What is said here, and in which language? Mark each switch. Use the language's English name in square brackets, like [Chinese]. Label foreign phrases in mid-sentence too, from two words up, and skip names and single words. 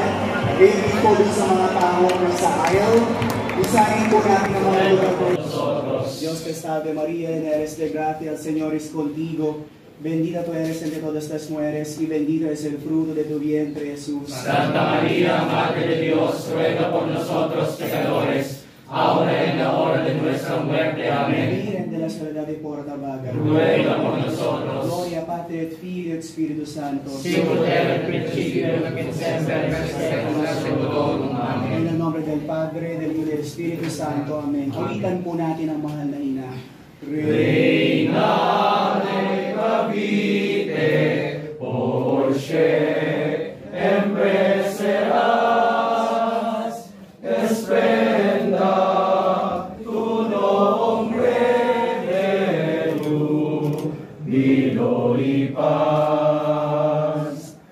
[Filipino] Hindi po din sa mga tao na sa aisle. Isahin po natin ang mga lugar po. [Spanish] Dios te salve María, llena eres de gracia, el Señor es contigo. Bendita tú eres entre todas las mujeres y bendito es el fruto de tu vientre, Jesús. Santa María, Madre de Dios, ruega por nosotros pecadores, ahora y en la hora de nuestra muerte. Amén. Virgen de la soledad y porta vaga, Ruega por nosotros. [Latin] Gloria Patri et Filio et Spiritus Santo. Sicut erat in principio, nunc in semper, et seculum seculorum. [Spanish] Amén. En el nombre del Padre, del Hijo y del Espíritu Santo. Amén. [Filipino] Awitan po natin ang mahal na ina. [Spanish] Reina de Cavite, por siempre serás, esplenda tu nombre de júbilo y paz.